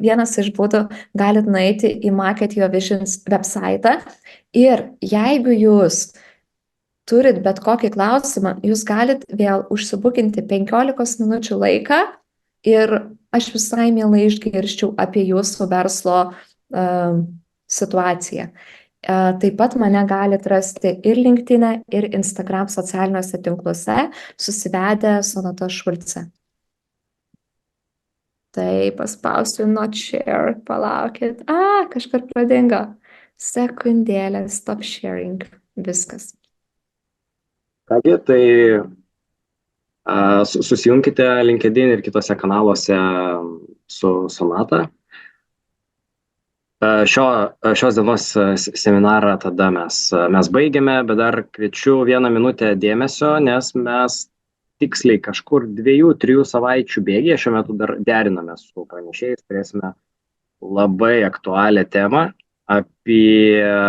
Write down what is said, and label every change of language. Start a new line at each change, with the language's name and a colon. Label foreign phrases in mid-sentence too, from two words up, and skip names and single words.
Lithuanian: Vienas iš būdų galit nueiti į Market Your Visions websaitą ir jeigu jūs turit bet kokį klausimą, jūs galit vėl užsibukinti 15 minučių laiką ir aš visai mielai išgirsčiau apie jūsų verslo situaciją. Taip pat mane galite rasti ir LinkedIn, ir Instagram socialiniuose tinkluose, susivedę Sonata Šulce. Tai paspausiu
English: not share,
Lithuanian: palaukit. Kažkur pradingo. Sekundėlę,
English: stop sharing.
Lithuanian: Viskas. Kągi, tai susijunkite LinkedIn ir kitose kanaluose su Sonata. Šios dienos seminarą tada mes baigiame, bet dar kviečiu 1 minutę dėmesio, nes mes tiksliai kažkur 2-3 savaičių bėgyje šiuo metu dar deriname su pranešėjais, turėsime labai aktualią temą apie